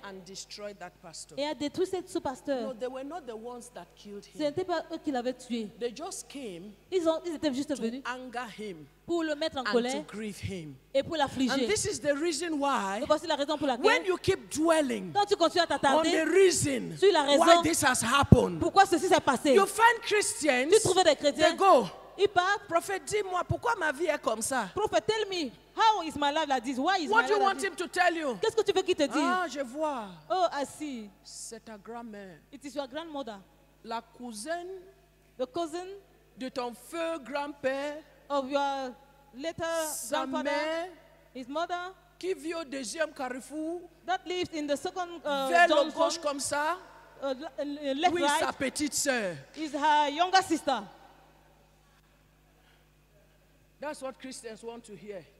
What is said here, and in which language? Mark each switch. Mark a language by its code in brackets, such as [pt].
[en] and destroyed that pastor. [fr] et a détruit ce [en] No, [fr] pasteur. [en] they were not the ones that killed [fr] Ce [en] him. [fr] n'était pas eux qui l'avaient tué. [en] They just came [fr] Ils étaient juste [en] to [fr] venus [en] anger him [fr] pour le mettre en [en] and to [fr] colère [en] grieve him. [fr] et pour [en] And [fr] l'affliger. [en] this is the reason why, [fr] Et voici la raison pour [en] when [fr] laquelle, [en] you keep dwelling [fr] quand tu continues à [en] on the [fr] t'attarder, [en] reason [fr] sur la raison [en] why this has happened, [fr] pourquoi ceci s'est passé, [en] you find Christians, [fr] tu trouves des [en] they [fr] chrétiens, [en] go, [fr] ils partent. Prophet, dis-moi, pourquoi ma vie est comme ça? [en] Prophet, tell me, how is my life like this? Why is What my do you life want like this? him to tell you? [fr] Qu'est-ce que tu veux qu'il te dise? Ah, je vois. [en] Oh, I see. [fr] C'est ta grand-mère, [en] It is your grandmother, [fr] la cousine [en] the cousin [fr] de ton feu grand-père, [en] of your later [fr] sa [en] grandfather, [fr] mère, [en] his mother, [fr] qui vit au deuxième carrefour, [en] that lives in the second [fr] vers le [en] junction, [fr] gauche comme ça. [en] left [fr] Oui, sa [en] right, [fr] petite sœur. [en] is her younger sister. That's what Christians want to hear.